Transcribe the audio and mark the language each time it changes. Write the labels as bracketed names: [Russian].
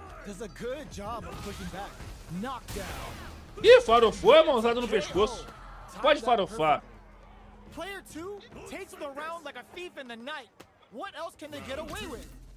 [English] Does a good job of pushing back. Knockdown. [Portuguese] Ih, farofou a mãozada no pescoço. Pode farofar. [English] Player 2 takes the round like a thief in the night. What else can they get away with?